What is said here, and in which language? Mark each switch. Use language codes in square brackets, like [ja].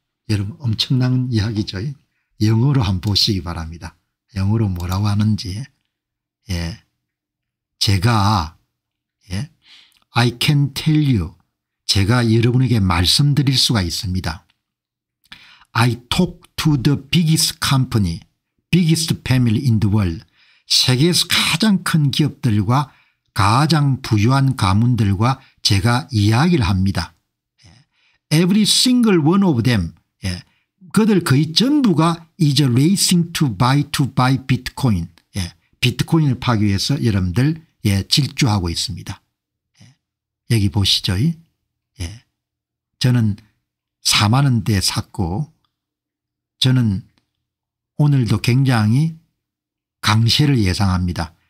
[ko] 여러분 엄청난 이야기죠. 영어로 한번 보시기 바랍니다. 영어로 뭐라고 하는지. 예. 제가 [en] I can tell you [ko] 제가 여러분에게 말씀드릴 수가 있습니다. [en] I talk to the biggest company, biggest family in the world. [ko] 세계에서 가장 큰 기업들과 가장 부유한 가문들과 제가 이야기를 합니다. [en] Every single one of them. [ko] 그들 거의 전부가 [en] is racing to buy Bitcoin. [ko] 비트코인을 파기 위해서 여러분들 질주하고 있습니다. 여기 보시죠. 저는 4만 원대에 샀고 저는 오늘도 굉장히 강세를 예상합니다.